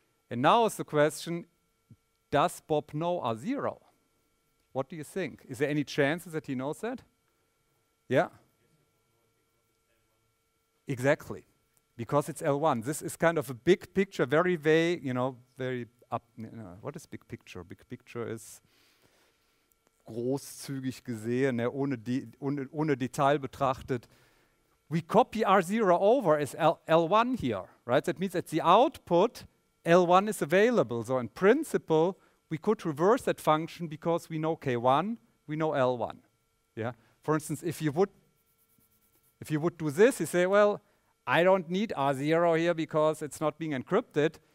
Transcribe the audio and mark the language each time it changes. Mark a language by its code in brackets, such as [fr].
[en] And now is the question, does Bob know R0? What do you think? Is there any chances that he knows that? Yeah? Exactly, because it's L1. This is kind of a big picture, very vague, very up. What is big picture? Big picture is [de] großzügig gesehen, ohne Detail betrachtet. [en] We copy R0 over as L1 here, right? That means at the output, L1 is available. So in principle, we could reverse that function because we know K1, we know L1. Yeah. For instance, if you would do this, you say, well, I don't need R0 here because it's not being encrypted.